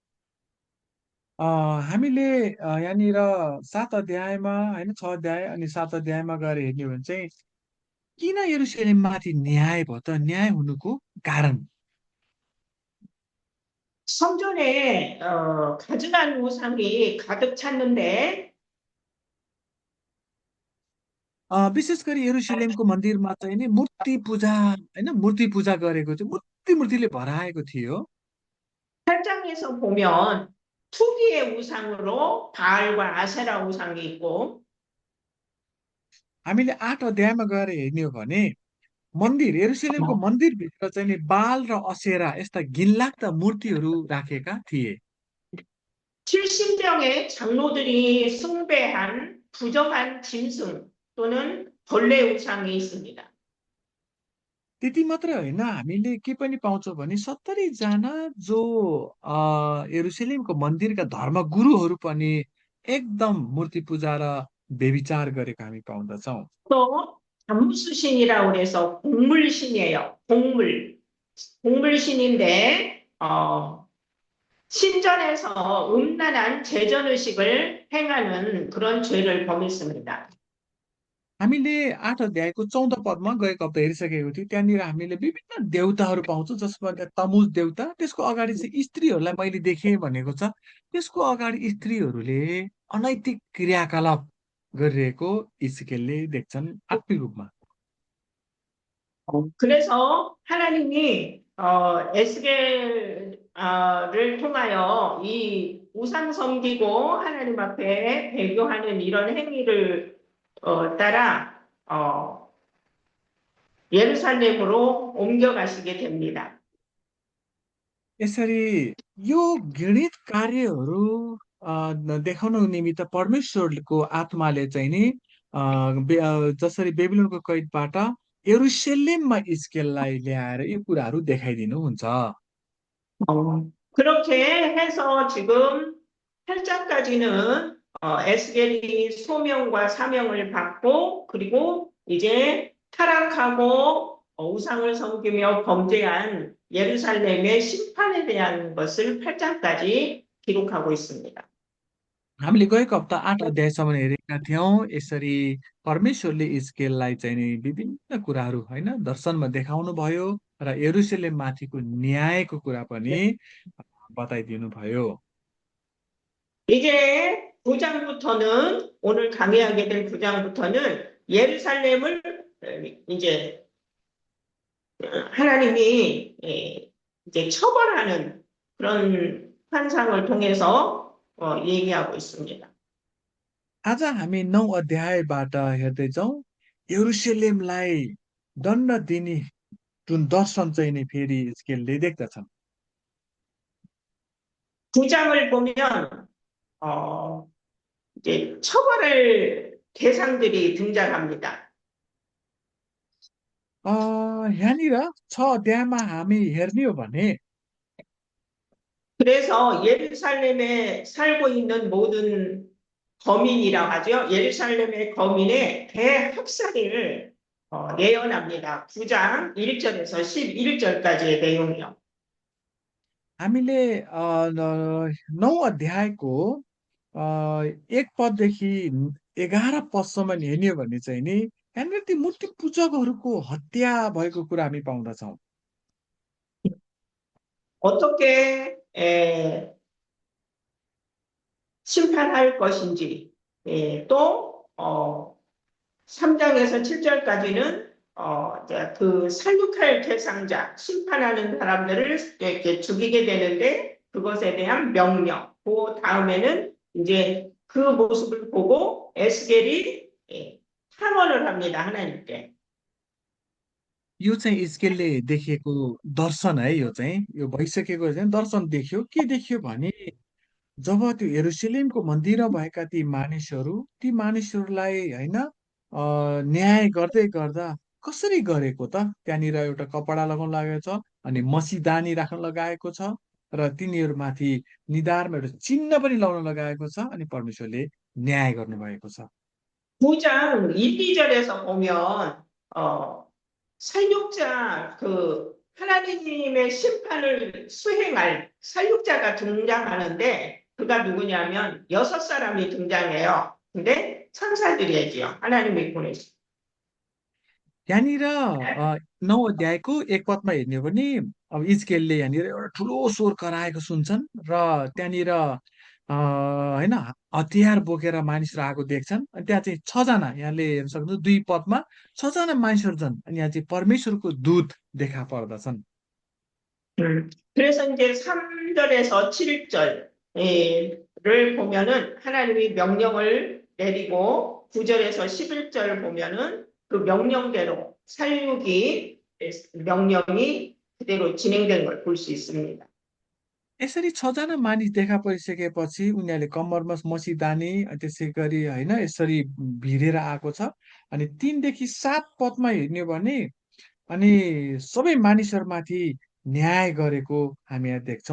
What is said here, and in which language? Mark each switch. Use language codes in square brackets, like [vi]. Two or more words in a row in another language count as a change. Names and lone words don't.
[ne] हामीले यहाँनिर 7 अध्यायमा होइन 6 अध्याय अनि 7 अध्यायमा गएर हेर्ने हो भने चाहिँ किन यरुशलेममाथि न्याय भयो त न्याय हुनुको कारण [ko] 성전에 가증한 우상이 가득 찼는데 [ne] विशेष गरी यरुशलेमको मन्दिरमा चाहिँ नि मूर्ति पूजा होइन मूर्ति पूजा गरेको थियो मूर्तिले भराएको थियो [ko] 8장에서 보면 투기의 우상으로 바알과 아세라 우상이 있고 [ne] हामीले 8 अध्यायमा गएर हेर्ने हो भने मन्दिर यरुशलेमको मन्दिरभित्र चाहिँ नि बाल र असेरा यस्ता घिनलाग्दा मूर्तिहरू राखेका थिए [ko] 70명의 장로들이 숭배한 부정한 짐승 또는 벌레 우상이 있습니다. [ne] त्यति मात्र होइन हामीले के पनि पाउँछौँ भने 70 जना जो यरुशलेमको मन्दिरका धर्मगुरुहरू पनि एकदम मूर्ति पूजा र व्यभिचार गरेको हामी पाउँदछौँ [ko] 또 잠수신이라고 해서 곡물신이에요. 곡물신인데 신전에서 음란한 제전의식을 행하는 그런 죄를 범했습니다. [ne] हामीले 8 अध्यायको 14 पदमा गएको हप्ता हेरिसकेको थियौँ त्यहाँनिर हामीले विभिन्न देवताहरू पाउँछौँ जसमा तमुज देवता त्यसको अगाडि चाहिँ स्त्रीहरूलाई मैले देखेँ भनेको छ त्यसको अगाडि स्त्रीहरूले अनैतिक क्रियाकलाप गरिरहेको इस्केलले देख्छन् आत्मिक रूपमा [ko] 그래서 하나님이 에스겔을 통하여 이 우상 섬기고 하나님 앞에 배교하는 이런 행위를 따라 예루살렘으로 옮겨가시게 됩니다. [ne] यसरी यो घृणित कार्यहरू देखाउनको निमित्त परमेश्वरको आत्माले चाहिँ नि जसरी बेबिलोनको कैदबाट यरुशलेममा इस्केललाई ल्याएर यो कुराहरू देखाइदिनुहुन्छ [ko] 그렇게 해서 지금 8장까지는 에스겔이 소명과 사명을 받고 그리고 이제 타락하고 우상을 섬기며 범죄한 예루살렘의 심판에 대한 것을 8장까지 기록하고 있습니다. [ne] हामीले गएको हप्ता 8 अध्यायसम्म हेरेका थियौँ यसरी परमेश्वरले इस्केललाई चाहिँ नि विभिन्न कुराहरू होइन दर्शनमा देखाउनु भयो र यरुशलेम माथिको न्यायको कुरा पनि बताइदिनु भयो [ko] 이제 9장부터는 오늘 강의하게 될 9장부터는 예루살렘을 이제 하나님이 이제 처벌하는 그런 환상을 통해서 얘기하고 있습니다. [ne] आज हामी 9 अध्यायबाट हेर्दैछौँ यरुशलेमलाई दण्ड दिने जुन दर्शन चाहिँ नि फेरि हिजकियलले देख्दछन्। [ko] 9장을 보면 이제 처벌할 대상들이 등장합니다. [ne] यहाँनिर 6 अध्यायमा हामी हेर्ने हो भने [ko] 그래서 예루살렘에 살고 있는 모든 거민이라고 하죠. 예루살렘의 거민의 대학살을 예언합니다. 9장 1절에서 11절까지의 내용이요. [ne] हामीले 9 अध्यायको 1 पददेखि 11 पदसम्म हेर्ने हो भने चाहिँ नि यहाँनिर ती मूर्ति पूजकहरूको हत्या भएको कुरा हामी पाउँदछौँ। [ko] 어떻게 심판할 것인지 또 3장에서 7절까지는 그 살육할 대상자, 심판하는 사람들을 이렇게 죽이게 되는데 그것에 대한 명령. 그 다음에는 이제 그 모습을 보고 에스겔이 탄원을 합니다. 하나님께. [ne] यो चाहिँ हिजकियलले देखेको दर्शन है। यो भइसकेको चाहिँ दर्शन देख्यो। के देख्यो भने जब त्यो यरुशलेमको मन्दिरमा भएका ती मानिसहरूलाई होइन न्याय गर्दै गर्दा कसरी गरेको त? त्यहाँनिर एउटा कपडा लगाउन लगाएको छ अनि मसीदानी राख्न लगाएको छ र तिनीहरूमाथि निधारमा एउटा चिन्ह पनि लाउन लगाएको छ अनि परमेश्वरले न्याय गर्नुभएको छ। [ko] 9장 1, 2절에서 보면 살육자 그 하나님의 심판을 수행할 살육자가 등장하는데 그가 누구냐면 6사람이 등장해요. 근데 천사들이지요. 하나님이 보내신. [ne] यहाँनिर 9 अध्यायको 1 पदमा हेर्ने हो भने अब इजकेलले यहाँनिर एउटा ठुलो स्वर कराएको सुन्छन् र त्यहाँनिर होइन हतियार बोकेर मानिसहरू आएको देख्छन्। अनि त्यहाँ चाहिँ 6 जना यहाँले हेर्न सक्नुहुन्छ 2 पदमा 6 जना मानिसहरू छन् अनि यहाँ चाहिँ परमेश्वरको दूत देखा पर्दछन्। [ko] 그래서 이제 3절에서 7절을 보면은 하나님이 명령을 내리고 9절에서 11절 보면은 그 명령대로 살육이 명령이 그대로 진행된 걸 볼 수 있습니다. [ne] यसरी 6 जना मानिस देखा परिसकेपछि उनीहरूले कम्मरमा मसीदानी त्यसै गरी होइन यसरी भिरेर आएको छ। अनि 3 देखि 7 पदमा हेर्ने हो भने अनि सबै मानिसहरूमाथि न्याय गरेको हामी यहाँ देख्छौँ।